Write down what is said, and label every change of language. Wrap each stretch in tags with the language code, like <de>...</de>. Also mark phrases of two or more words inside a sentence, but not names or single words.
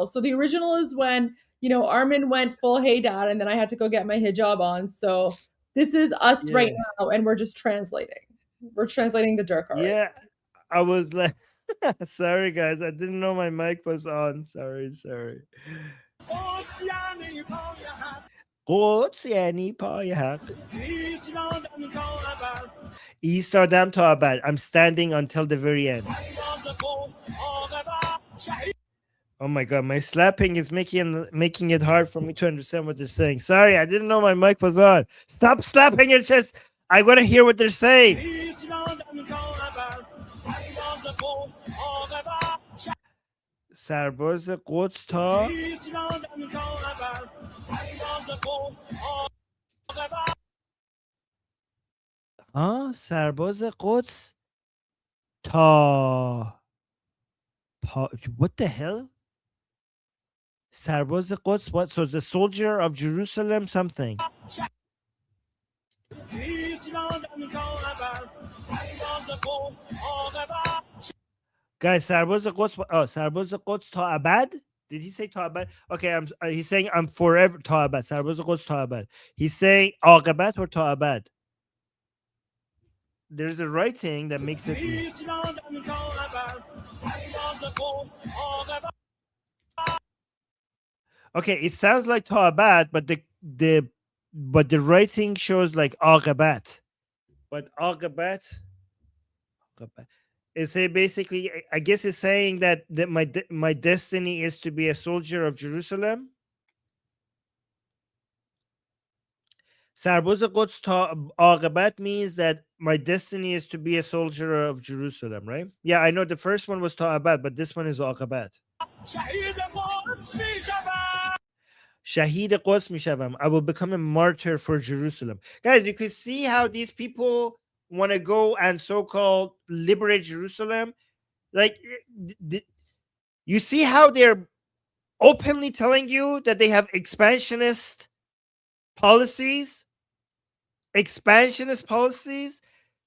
<en>So the original is when, Armin went full hey dad, and then I had to go get my hijab on. So this is us right now, and we're just translating. We're translating the Durka. Yeah, right? I was like, sorry guys, I didn't know my mic was on. Sorry.</en> <fa>قدس یعنی پای حق. ایستادم تا ابد.</fa> <en>I'm standing until the very end. Oh my god, my slapping is making it hard for me to understand what they're saying. Sorry, I didn't know my mic was on. Stop slapping your chest. I want to hear what they're saying.</en> <fa>سرباز قدس تا سرباز قدس تا</fa> <en>what the hell?</en> <fa>سرباز قدس,</fa> <en>what? So the soldier of Jerusalem something. Guys,</en> <fa>سرباز قدس, سرباز قدس تا ابد.</fa> <en>Did he say</en> <fa>تا ابد?</fa> <en>Okay, he's saying I'm forever</en> <fa>تا ابد. سرباز قدس تا ابد.</fa> <en>He's saying عاقبت or</en> <fa>تا ابد.</fa> <en>There's a writing that makes it. Okay, it sounds like</en> <fa>تا ابد,</fa> <en>but the writing shows like عاقبت. But عاقبت. It's basically, I guess it's saying that my destiny is to be a soldier of Jerusalem.</en> <fa>سرباز قدس تا عاقبت</fa> <en>means that my destiny is to be a soldier of Jerusalem, right? Yeah, I know the first one was</en> <fa>تا ابد,</fa> <en>but this one is عاقبت.</en> <fa>شهید قدس میشوم.</fa> <en>I will become a martyr for Jerusalem. Guys, you can see how these people want to go and so-called liberate Jerusalem. Like, you see how they're openly telling you that they have expansionist policies.</en>